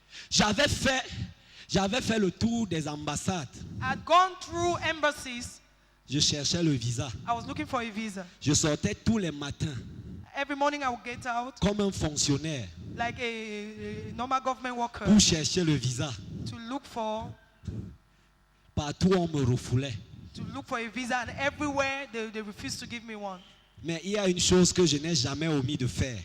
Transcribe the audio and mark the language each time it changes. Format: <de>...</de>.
<fr>J'avais fait le tour des ambassades.</fr> <en>I had gone through embassies.</en> <fr>Je cherchais le visa.</fr> <en>I was looking for a visa.</en> <fr>Je sortais tous les matins</fr> <en>Every morning I would get out</en> <fr>comme un fonctionnaire</fr> <en>like a normal government worker</en> <fr>pour chercher le visa.</fr> <en>to look for</en> <fr>Partout on me refoulait.</fr> <en>a visa, and everywhere they refused to give me one.</en> <fr>Mais il y a une chose que je n'ai jamais omis de faire.</fr>